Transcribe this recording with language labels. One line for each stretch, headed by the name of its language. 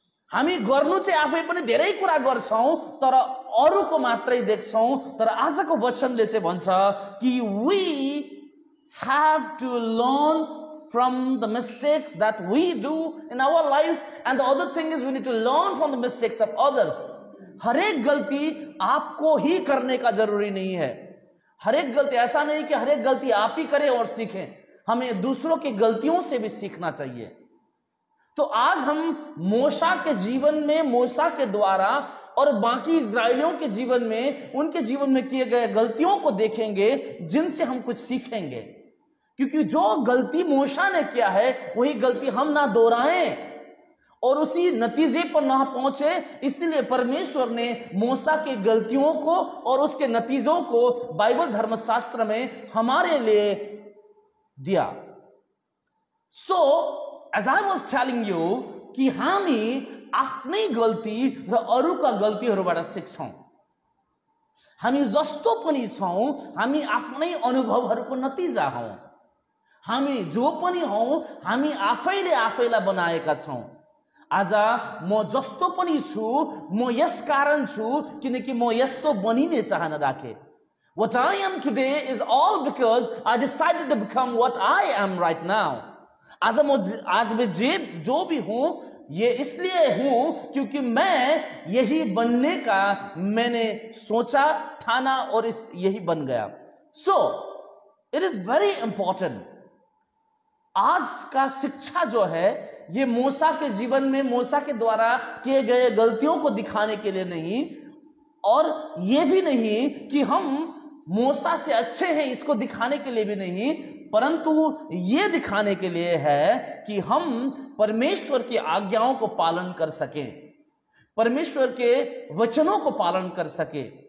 Nepali: हामी गर्नु चाहिँ आफै पनि धेरै कुरा गर्छौं तर अरूको मात्रै देख्छौं तर आजको वचनले चाहिँ भन्छ कि
English: we have to learn from the mistakes that we do in our life and the other thing is we need to learn from the mistakes of others
Hindi: हर एक गलती आपको ही करने का जरूरी नहीं है हर एक गलती ऐसा नहीं कि हर एक गलती आप ही करें और सीखें हमें दूसरों की गलतियों से भी सीखना चाहिए तो आज हम मूसा के जीवन में, मूसा के द्वारा और बाकी इजरायलियों के जीवन में, उनके जीवन में किए गए गलतियों को देखेंगे, जिनसे हम कुछ सीखेंगे। क्योंकि जो गलती मूसा ने किया है वही गलती हम ना दोहराएं और उसी नतीजे पर ना पहुंचे, इसलिए परमेश्वर ने मूसा की गलतियों को और उसके नतीजों को बाइबल धर्मशास्त्र में हमारे लिए दिया।
English: so as I was telling you
Nepali: कि हामी आफ्नै गल्ती र अरूका गल्तीहरूबाट सिक्छौं। हामी जस्तो पनि छौं, हामी आफ्नै अनुभवहरूको नतिजा हौं। हामी जो पनि हौं, हामी आफैले आफैलाई बनाएका छौं। आज म जस्तो पनि छु, म यस कारण छु किनकि म यस्तो बनिने चाहना राखे।
English: What I am today is all because I decided to become what I am right now.
Hindi: आज मैं जो भी हूं ये इसलिए हूं क्योंकि मैं यही बनने का मैंने सोचा, ठाना और यही बन गया।
English: So it is very important।
Hindi: आज का शिक्षा जो है ये मूसा के जीवन में मूसा के द्वारा किए गए गलतियों को दिखाने के लिए नहीं, और ये भी नहीं कि हम मूसा से अच्छे हैं इसको दिखाने के लिए भी नहीं, परंतु ये दिखाने के लिए है कि हम परमेश्वर की आज्ञाओं को पालन कर सकें, परमेश्वर के वचनों को पालन कर सके।